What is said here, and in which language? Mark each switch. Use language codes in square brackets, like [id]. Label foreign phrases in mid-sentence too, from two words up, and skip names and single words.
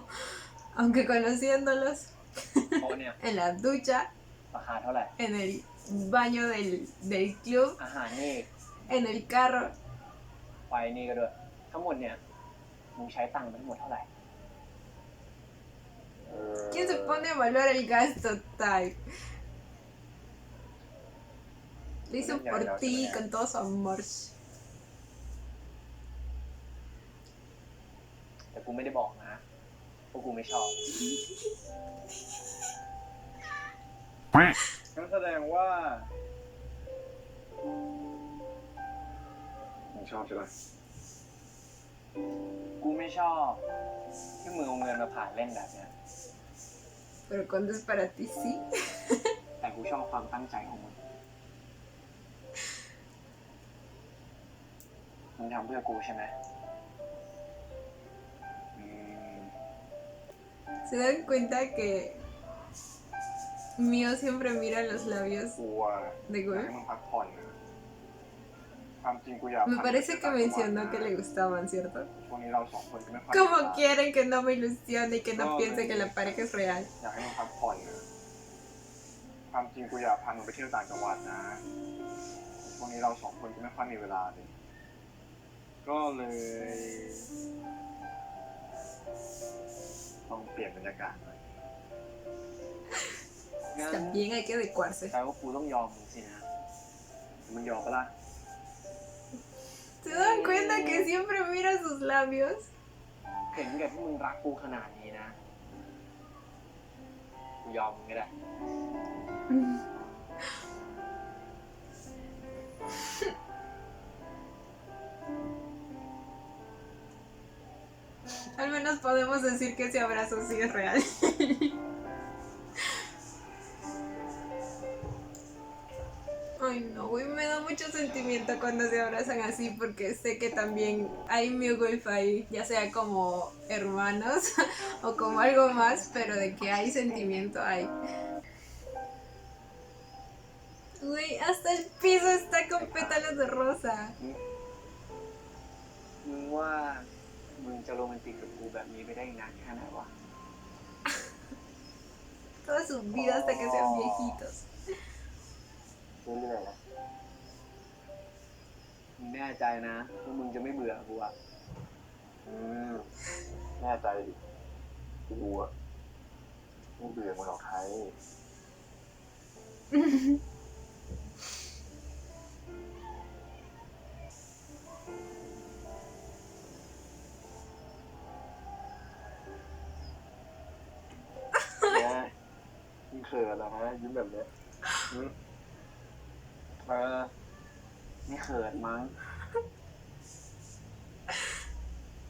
[es] Aunque conociéndolos, en la ducha, en el baño del club, en el carro. ¿Quién se pone a evaluar el gasto, Type? Lo hizo por ti con todo su amor. [th] แต่กูไม่ได้บอกนะเพราะกูไม่ชอบงั้นแสดงว่ามึงชอบใช่ไหมกูไม่ชอบที่มึงเอาเงินมาผ่านเล่นแบบเนี้ย [es] Pero cuando es para ti, sí. [th] แต่กูชอบความตั้งใจของมึงมึงทำเพื่อกูใช่ไหม [es] ¿Se dan cuenta que Mio siempre mira los labios [th] กูอะ [es] de [th] อยาก Gur? ให้มึงพักผ่อนนะความจริงกูอยาก [es] Me parece que mencionó que le gustaban, ¿cierto? [th] ช่วงนี้เราสองคนก็ไม่ค่อย [es] Como quieren que no me ilusione y que no piense que la pareja es real. [th] อยากให้มึงพักผ่อนนะความจริงกูอยากพามึงไปเที่ยวต่างจังหวัดนะช่วงนี้เราสองคนก็ไม่ค่อยมีเวลาเลยก็เลยต้องเปลี่ยนบรรยากาศหน่อยงั้น [es] También hay que adecuarse. [th] แปลว่ากูต้องยอมมึงสินะมึงยอมปะล่ะ [es] ¿Se dan cuenta que siempre mira sus labios? [th] เห็นแก่ที่มึงรักกูขนาดนี้นะกูยอมมึงก็ได้ [es] Al menos podemos decir que ese abrazo sí es real. Ay no, güey, me da mucho sentimiento cuando se abrazan así porque sé que también hay Mugwolf ahí, ya sea como hermanos o como algo más, pero de que hay sentimiento hay. Güey, hasta el piso está con pétalos de rosa. [th] มึงว่ามึงจะโรแมนติกกับกูแบบนี้ไปได้นานแค่ไหนวะ [es] Toda su vida hasta que sean viejitos. [th] เรื่อยๆนะมึงแน่ใจนะว่ามึงจะไม่เบื่อกูอ่ะ แน่ใจดิกูอ่ะไม่เบื่อมึงหรอกใคร เนี่ยมึงเขินเหรอฮะยิ้มแบบเนี้ยไม่เขินมั้ง